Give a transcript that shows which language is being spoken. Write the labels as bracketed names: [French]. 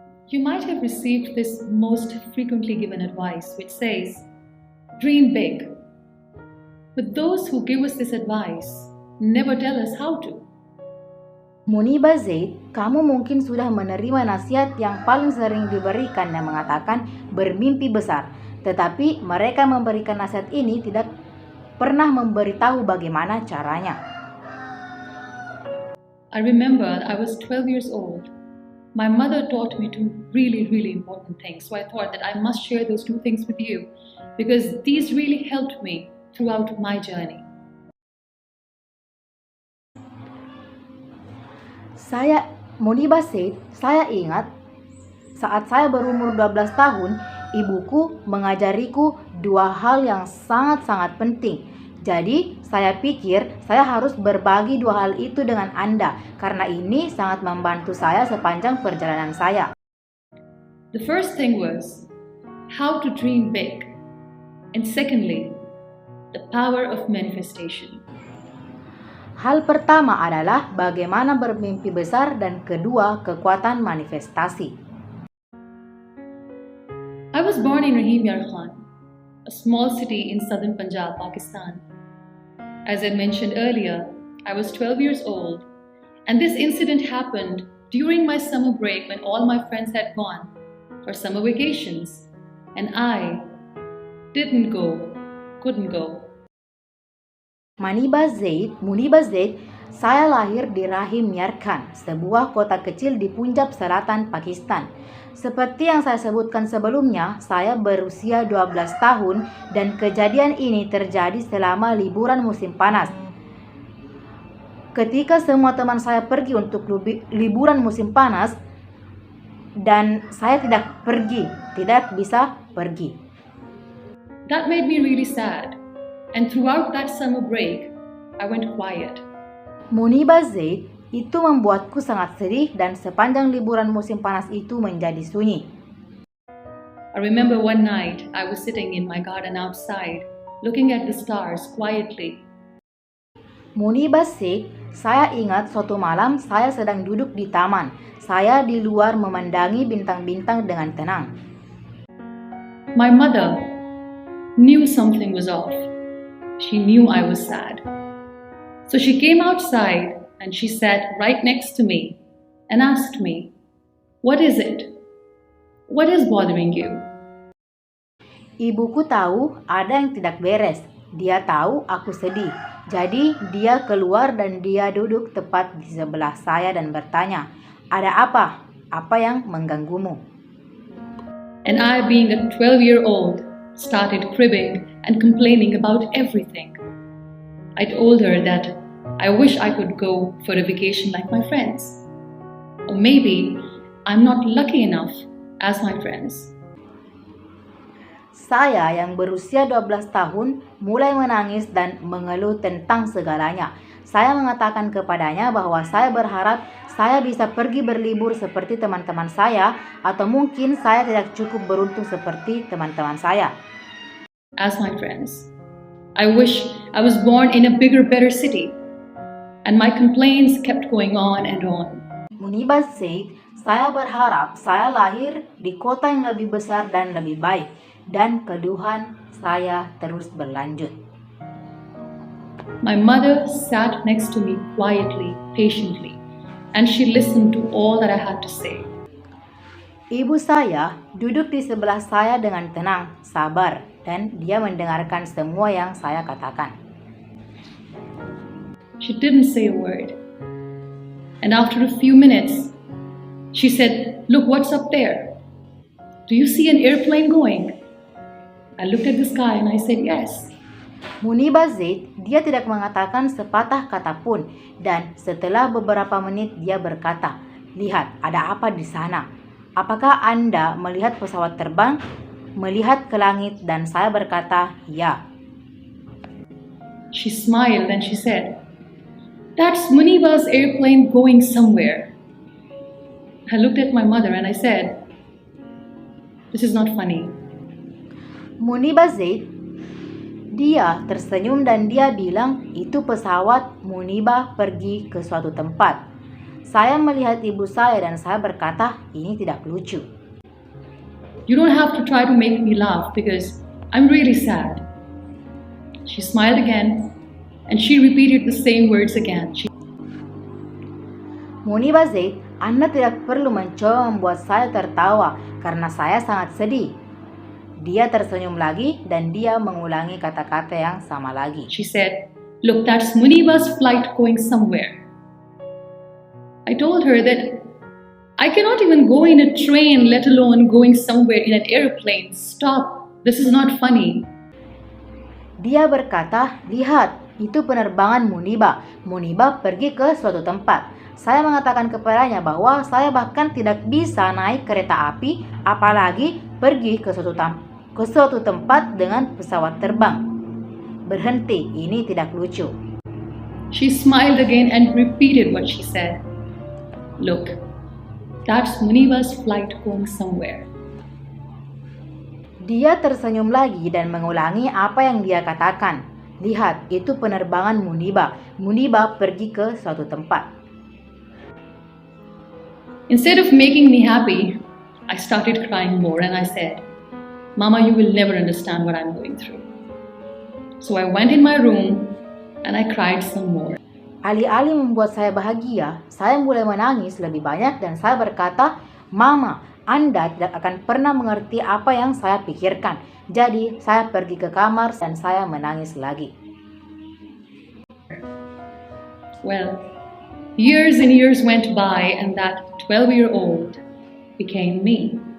[English] You might have received this most frequently given advice, which says, dream big. But those who give us this advice never tell us how to. [Indonesian] Muniba Zaid, kamu mungkin sudah menerima nasihat yang paling sering diberikan yang mengatakan bermimpi besar. Tetapi mereka memberikan nasihat ini tidak pernah memberitahu bagaimana caranya. [English] I remember I was 12 years old. My mother taught me two really important things. So I thought that I must share those two things with you because these really helped me throughout my journey. Muniba said, [Indonesian] saya ingat saat saya berumur 12 tahun, ibuku mengajariku dua hal yang sangat-sangat penting. Jadi, saya pikir saya harus berbagi dua hal itu dengan Anda karena ini sangat membantu saya sepanjang perjalanan saya. [English] The first thing was how to dream big. And secondly, the power of manifestation. [Indonesian] Hal pertama adalah bagaimana bermimpi besar dan kedua kekuatan manifestasi. [English] I was born in Rahim Yar Khan, a small city in southern Punjab, Pakistan. As I mentioned earlier, I was 12 years old, and this incident happened during my summer break when all my friends had gone for summer vacations, and I couldn't go. [Indonesian] Muniba Zaid, saya lahir di Rahim Yar Khan, sebuah kota kecil di Punjab Selatan, Pakistan. Seperti yang saya sebutkan sebelumnya, saya berusia 12 tahun dan kejadian ini terjadi selama liburan musim panas. Ketika semua teman saya pergi untuk liburan musim panas dan saya tidak bisa pergi. [English] That made me really sad. And throughout that summer break, I went quiet. [Indonesian] Muniba Zaid, itu membuatku sangat sedih dan sepanjang liburan musim panas itu menjadi sunyi. [English] I remember one night I was sitting in my garden outside, looking at the stars quietly. [Indonesian] Muniba Zaid, saya ingat suatu malam saya sedang duduk di taman. Saya di luar memandangi bintang-bintang dengan tenang. [English] My mother knew something was off. She knew I was sad. So she came outside and she sat right next to me and asked me, "What is it? What is bothering you?" [Indonesian] Ibuku tahu ada yang tidak beres. Dia tahu aku sedih. Jadi dia keluar dan dia duduk tepat di sebelah saya dan bertanya, "Ada apa? Apa yang mengganggumu?" [English] And I, being a 12-year-old, started cribbing and complaining about everything. I told her that I wish I could go for a vacation like my friends. Or maybe I'm not lucky enough as my friends. [Indonesian] Saya yang berusia 12 tahun mulai menangis dan mengeluh tentang segalanya. Saya mengatakan kepadanya bahwa saya berharap saya bisa pergi berlibur seperti teman-teman saya, atau mungkin saya tidak cukup beruntung seperti teman-teman saya. [English] As my friends, I wish I was born in a bigger, better city. And my complaints kept going on and on. Muniba said, [Indonesian] saya berharap saya lahir di kota yang lebih besar dan lebih baik, dan keluhan saya terus berlanjut. [English] My mother sat next to me quietly, patiently, and she listened to all that I had to say. [Indonesian] Ibu saya duduk di sebelah saya dengan tenang, sabar, dan dia mendengarkan semua yang saya katakan. [English] She didn't say a word. And after a few minutes, she said, "Look, what's up there? Do you see an airplane going?" I looked at the sky and I said, "Yes." Muniba said, [Indonesian] dia tidak mengatakan sepatah kata pun, dan setelah beberapa menit dia berkata, "Lihat, ada apa di sana? Apakah Anda melihat pesawat terbang?" Melihat ke langit, dan saya berkata, "Ya." [English] She smiled and she said, "That's Muniba's airplane going somewhere." I looked at my mother and I said, "This is not funny." Muniba said, [Indonesian] dia tersenyum dan dia bilang, itu pesawat Muniba pergi ke suatu tempat. Saya melihat ibu saya dan saya berkata, ini tidak lucu. [English] You don't have to try to make me laugh because I'm really sad. She smiled again and she repeated the same words again. Muniba said, [Indonesian] Anda tidak perlu mencoba membuat saya tertawa karena saya sangat sedih. Dia tersenyum lagi dan dia mengulangi kata-kata yang sama lagi. [English] She said, "Look, that's Muniba's flight going somewhere." I told her that I cannot even go in a train, let alone going somewhere in an airplane. Stop. This is not funny. [Indonesian] Dia berkata, lihat, itu penerbangan Muniba. Muniba pergi ke suatu tempat. Saya mengatakan kepadanya bahwa saya bahkan tidak bisa naik kereta api, apalagi pergi ke suatu tempat dengan pesawat terbang. Berhenti, ini tidak lucu. [English] She smiled again and repeated what she said. Look, that's Muniba's flight going somewhere. [Indonesian] Dia tersenyum lagi dan mengulangi apa yang dia katakan. Lihat, itu penerbangan Muniba. Muniba pergi ke suatu tempat. [English] Instead of making me happy, I started crying more and I said, "Mama, you will never understand what I'm going through." So I went in my room and I cried some more. [Indonesian] Alih-alih membuat saya bahagia, saya mulai menangis lebih banyak dan saya berkata, Mama, Anda tidak akan pernah mengerti apa yang saya pikirkan. Jadi, saya pergi ke kamar dan saya menangis lagi. [English] Well, years and years went by and that 12-year-old became me.